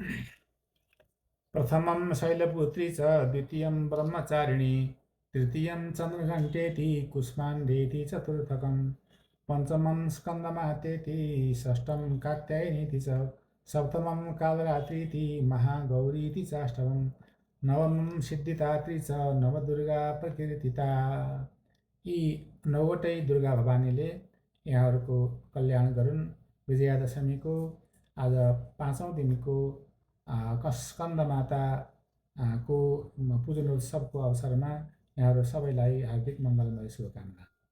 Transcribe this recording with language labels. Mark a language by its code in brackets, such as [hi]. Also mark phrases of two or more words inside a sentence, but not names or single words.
[sa] प्रथमं शैलपुत्री च द्वितीयं ब्रह्मचारिणी तृतीयं चन्द्रघण्टेति कुष्माण्डेति चतुर्थकं पञ्चमं स्कन्दमातेति षष्ठं कात्यायनीति च सप्तमं कालरात्रीति महागौरीति चाष्टमं नवमं सिद्धिदात्री च नवदुर्गा प्रकीर्तिता। [ne] यी नौवटै दुर्गा भवानीले यहाँहरूको कल्याण गरून्। विजयादशमीको आज 5औं दिनको स्कन्द माताको पूजनोत्सवको अवसरमा यहाँहरू सबैलाई हार्दिक मङ्गलमय शुभकामना।